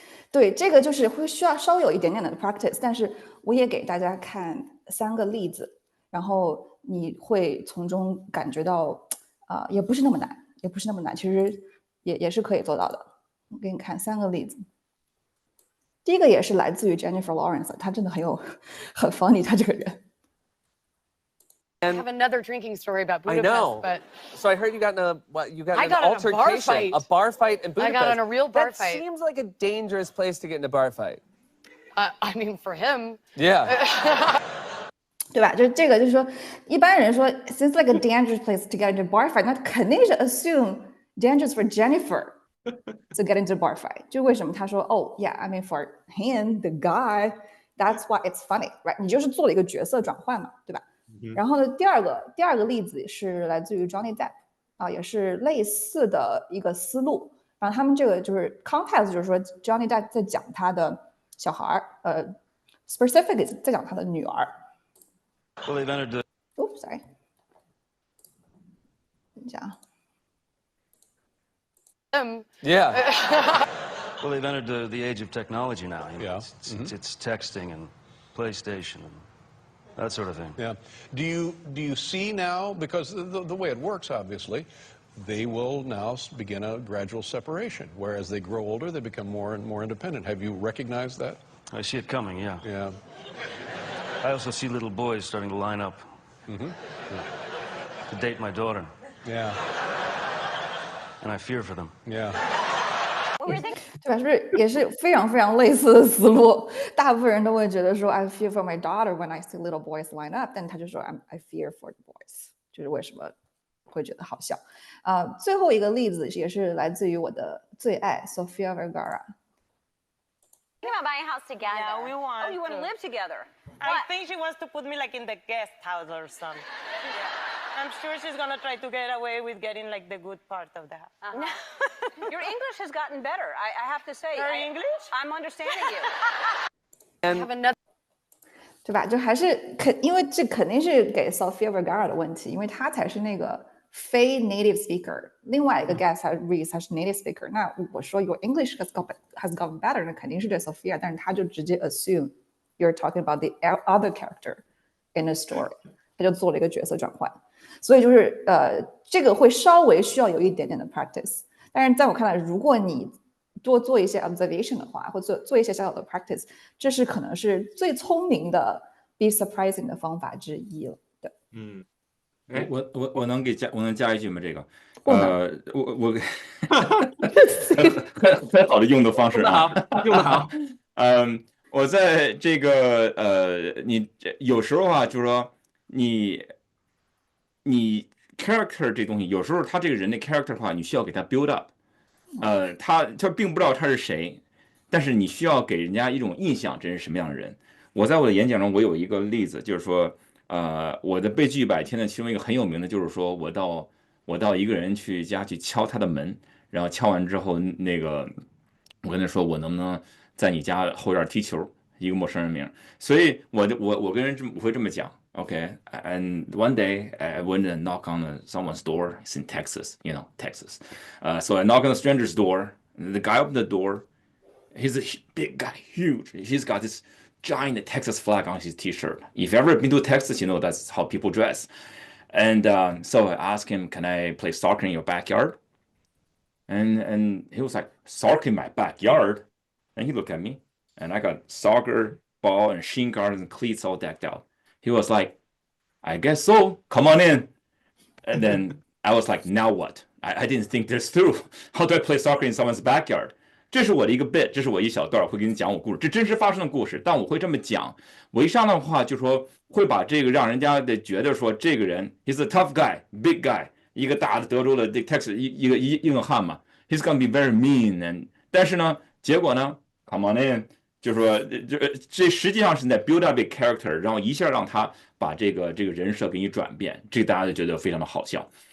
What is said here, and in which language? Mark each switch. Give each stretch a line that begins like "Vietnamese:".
Chinese: 对，这个就是会需要稍微有一点点的 practice， 但是我也给大家看3个例子，然后你会从中感觉到也不是那么难，其实也是可以做到的。我给你看3个例子。第一个也是来自于 Jennifer Lawrence， 她真的很 funny， 她这个人。
English: I have another drinking story about Budapest. I know. But so I heard you got an I got in a bar altercation, fight. a bar fight in Budapest. I got in a real bar that fight. Seems like a dangerous place to get in a bar fight. I mean, for him. Yeah.
Chinese: 对吧？就这个，就是说，一般人说
English: seems like a dangerous place to get into a bar fight，
Chinese: 那肯定是
English: assume dangerous for Jennifer to get into a bar fight。
Chinese: 就为什么他说
English: Oh yeah, I mean for him, the guy, that's why it's funny, right？
Chinese: 你就是做了一个角色转换嘛，对吧？然后呢，第二个例子是来自于 Johnny Depp 也是类似的一个思路。然后他们这个就是 context， 就是说 Johnny Depp 在讲他的小孩，specifically 在讲他的女儿。
English: Well, they've entered the. Oh, sorry.
Chinese: 等一下啊。
English: Yeah. Well, they've entered the age of technology now. You know, Yeah. It's texting and PlayStation and that sort of thing. Yeah. Do you see now, because the way it works, obviously, they will now begin a gradual separation. Whereas they grow older, they become more and more independent. Have you recognized that? I see it coming, yeah. Yeah. I also see little boys starting to line up to date my daughter. Yeah. And I fear for them. Yeah.
Chinese: 对吧？是不是也是非常非常类似的思路？大部分人都会觉得说
English: I fear for my daughter when I see little boys line up，
Chinese: 但他就说
English: I fear for the boys，
Chinese: 就是为什么会觉得好笑。最后一个例子也是来自于我的最爱 Sofia Vergara。
English: Thinking about buying a house together. Yeah, we want. Oh, you want to live together? I think she wants to put me like in the guest house or something. I'm sure she's gonna try to get away with getting like the good part of the house. Your English has gotten better. I have to say. Her English? I'm understanding you. I have another.
Chinese: 对吧？就还是因为这肯定是给 Sofia Vergara 的问题，因为她才是那个非 native speaker， 另外一个 guest Reese 他是 native speaker。那我说
English: Your English has gotten better，
Chinese: 那肯定是对 Sofia， 但是他就直接
English: assume you're talking about the other character in a story，
Chinese: 他就做了一个角色转换。所以就是这个会稍微需要有一点点的 practice， 但是在我看来，如果你多做一些 observation 的话，或者做一些小小的 practice， 这是可能是最聪明的 be surprising 的方法之一了。对，我能加一句吗？这个，我很好的用的方式啊，用得好。我在这个你有时候啊，就是说你 character 这东西，有时候他这个人的 character 的话，你需要给他 build up。他并不知道他是谁，但是你需要给人家一种印象，这是什么样的人。我在我的演讲中，我有一个例子，就是说，我的悲剧100天的其中一个很有名的，就是说我到一个人家去敲他的门，然后敲完之后，那个我跟他说，我能不能在你家后院踢球？一个陌生人名，所以我跟人我会这么讲。
English: Okay, and one day I went and knock on someone's door. It's in Texas, Texas. So I knock on a stranger's door. The guy opened the door. He's a big guy, huge. He's got this giant Texas flag on his T-shirt. If you've ever been to Texas, you know that's how people dress. And so I asked him, "Can I play soccer in your backyard?" And he was like, "Soccer in my backyard?" And he looked at me, and I got soccer ball and shin guards and cleats all decked out. He was like, "I guess so. Come on in." And then I was like, "Now what?" I didn't think this through. How do I play soccer in someone's backyard?
Chinese: 这是我的一个 bit， 这是我一小段会给你讲我故事，这真实发生的故事。但我会这么讲，我一上来的话就说会把这个让人家的觉得说这个人
English: he's a tough guy, big guy，
Chinese: 一个大的德州的 Texas 一个硬汉嘛 ，
English: he's gonna be very mean and
Chinese: 但是呢，结果呢 ，
English: come on in，
Chinese: 就说这实际上是在
English: build up a character，
Chinese: 然后一下让他把这个人设给你转变，这个大家就觉得非常的好笑。